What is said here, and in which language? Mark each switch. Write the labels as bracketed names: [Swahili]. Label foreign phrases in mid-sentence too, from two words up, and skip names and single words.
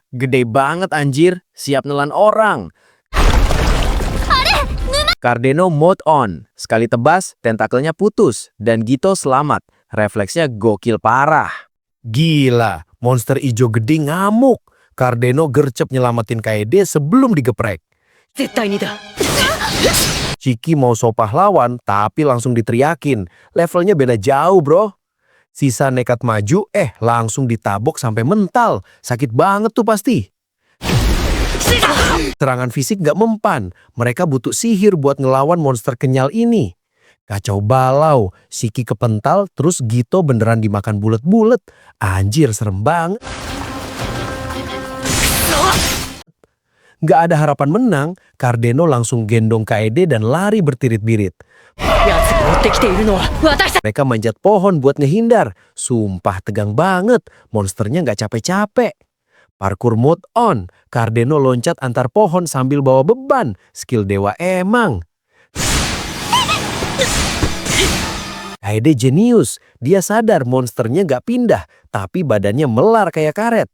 [Indonesian] Gede banget anjir, siap nelan orang. Cardeno [English] mode on. [Indonesian] Sekali tebas, tentakelnya putus. Dan Gito selamat. Refleksnya gokil parah. Gila, monster ijo gede ngamuk. Cardeno gercep nyelamatin Kaede sebelum digeprek. [Japanese] 絶対にだ。 [Indonesian] Chiki mau so pahlawan, tapi langsung diteriakin. Levelnya beda jauh, bro. Sisa nekat maju, langsung ditabok sampai mental. Sakit banget tuh pasti. Serangan fisik gak mempan. Mereka butuh sihir buat ngelawan monster kenyal ini. Kacau balau, Shiki kepental, terus Gito beneran dimakan bulet-bulet. Anjir, serem banget. Gak ada harapan menang, Cardeno langsung gendong Kaede dan lari bertirit-birit. [Japanese] やつが追ってきているのは私たち。 [Indonesian] Mereka manjat pohon buat ngehindar. Sumpah tegang banget, monsternya gak capek-capek. [English] Parkour mode on, [Indonesian] Cardeno loncat antar pohon sambil bawa beban. Skill dewa emang. Kaede jenius, dia sadar monsternya gak pindah, tapi badannya melar kayak karet.